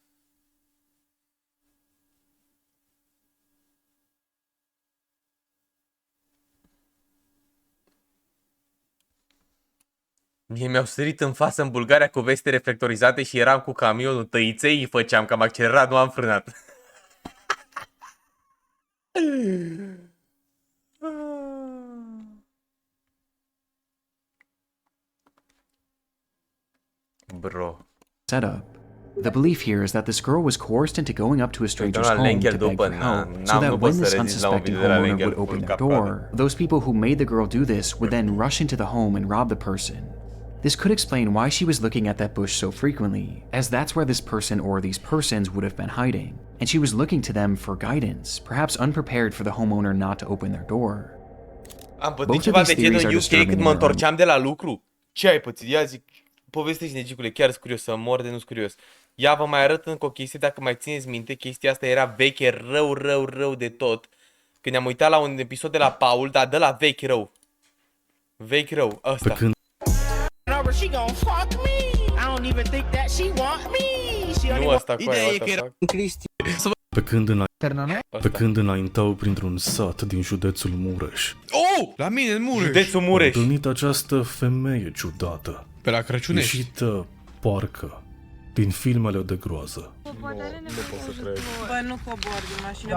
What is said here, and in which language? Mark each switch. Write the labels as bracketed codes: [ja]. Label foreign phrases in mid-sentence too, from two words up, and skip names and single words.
[ro] Mie mi-au sărit în față în Bulgaria cu veste reflectorizate și eram cu camionul tăiței, îi făceam că am accelerat, nu am frânat. Bro. Setup. [en] The belief here is that this girl was coerced into going up to a stranger's [ro] la [en] home [ro] Lenghel [en] to beg [ro] după, [en] for help, so [ro] nu [en] that [ro] pot [en] when [ro] să [en] this [ro] rezist la un [en] unsuspecting [ro] video de la [en] homeowner [ro] Lenghel [en] would open [ro] cu [en] their [ro] cap-coadă. [en] door, those people who made the girl do this would then rush into the home and rob the person. This could explain why she was looking at that bush so frequently, as that's where this person or these persons would have been hiding, and she was looking to them for guidance, perhaps unprepared for the homeowner not to open their door. [ro] Am pățit [en] Both of [ro] ceva [en] these [ro] de genul [en] theories are [ro] UK [en] disturbing [ro] când [en] in [ro] mă [en] their own [ro] întorceam de la lucru. Ce ai pățit? Ia zic, povestește negicule, chiar sunt curios, să mor de nu-s curios. Ia vă mai arăt încă o chestie, dacă mai țineți minte, chestia asta era veche, rău de tot. Când ne-am uitat la un episod de la Paul, dar de la vechi rău. Vechi rău, ăsta. [en] She gon' fuck me. I don't even think that she want me. She don't [ro] Nu [en] even [ro] ăsta, cu aia, [en] what the fuck? [ro] Pe când înaintau printr-un sat din județul Mureș, Oh! La mine în Mureș. Județul am Mureș. întâlnit această femeie ciudată, Pe la Crăciunești. ieșită parcă din filmele de groază. Bă, nu cobor din mașină.